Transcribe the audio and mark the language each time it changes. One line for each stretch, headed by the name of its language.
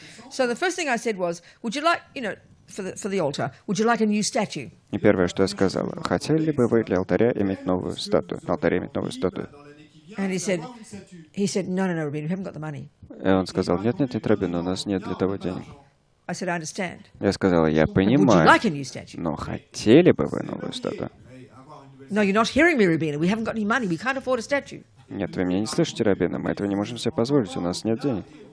English: So the first thing I said was, would you like, for the altar, would you like a new statue?
Russian: И первое, что я сказала, хотели бы вы для алтаря иметь новую статую, на алтаре иметь новую статую?
English: And he said, no, Робина, we haven't got the money.
Russian: И он сказал, нет, Робина, у нас нет для того денег.
English: I said, I understand.
Russian: Я сказала, я
English: Would you
Russian: понимаю,
English: like a new statue?
Russian: но хотели бы вы новую статую?
English: No, you're not hearing me, Робина. We haven't got any money. We can't afford a statue.
Russian: Нет, вы меня не слышите, Робина, мы этого не можем себе позволить, у нас нет денег.